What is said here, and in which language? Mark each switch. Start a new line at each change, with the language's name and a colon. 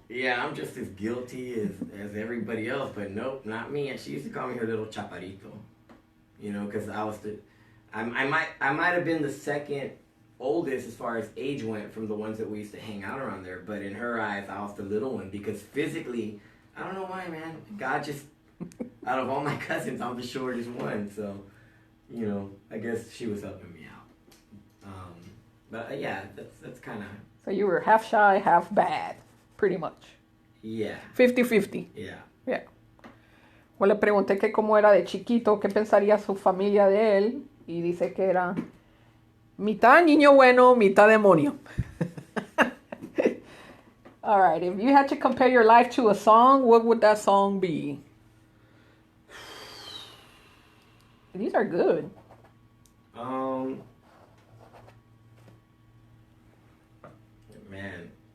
English: Yeah, I'm just as guilty as everybody else, but nope, not me. And she used to call me her little chaparrito, because I might have been the second oldest as far as age went from the ones that we used to hang out around there, but in her eyes I was the little one, because physically, I don't know why, man, God just out of all my cousins I'm the shortest one, so I guess she was helping me out. But yeah, that's kind of. So you were half shy, half bad, pretty much. Yeah. 50-50. Yeah. Yeah.
Spanish: Pues le pregunté que cómo era de chiquito, qué pensaría su familia de él, y dice que era mitad niño bueno, mitad demonio.
English: All right, if you had to compare your life to a song, what would that song be? These are good. Man.